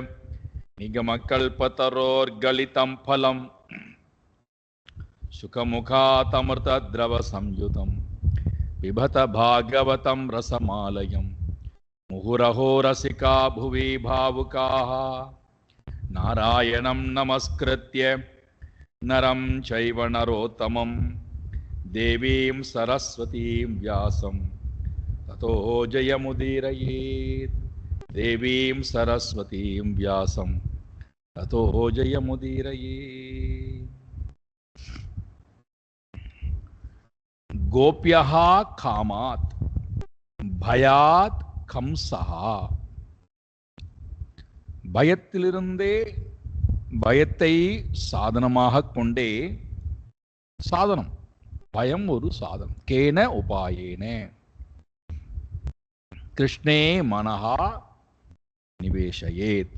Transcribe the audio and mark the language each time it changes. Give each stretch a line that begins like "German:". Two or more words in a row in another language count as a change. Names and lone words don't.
Sanskrit: निगमकल्पतरोर्गलितं फलं सुखमुखातमृतद्रवसंयुतं पिबत भागवतं रसमालयं मुहुरहो रसिका भुवि भावुकाः नारायणं नमस्कृत्य नरं चैव नरोत्तमं देवीं सरस्वतीं व्यासं ततो जयमुदीरयेत्। देवीं सरस्वतीं व्यासं ततो जयमुदीरयेत्। गोप्यः कामात् भयात् கம்சா.
Tamil: பயத்திலிருந்தே பயத்தை சாதனமாக கொண்டே சாதனம் பயம் ஒரு சாதனம்.
Sanskrit: केन उपायेन कृष्णे मनः निवेशयेत्.